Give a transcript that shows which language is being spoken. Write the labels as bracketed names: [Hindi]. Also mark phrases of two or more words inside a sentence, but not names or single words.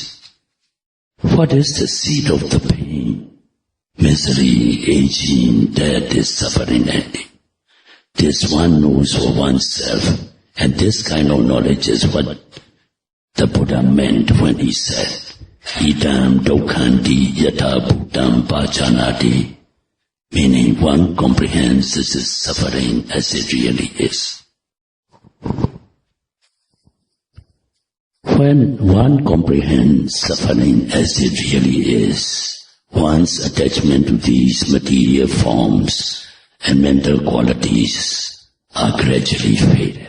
[English] What is the seed of the pain? Misery, aging, death is suffering ending. This one knows for oneself, and this kind of knowledge is what the Buddha meant when he said, [Pali] Idam dokhanti yata bhutam pajanati, [English] meaning one comprehends this is suffering as it really is. When one comprehends suffering as it really is, one's attachment to these material forms and mental qualities are gradually faded.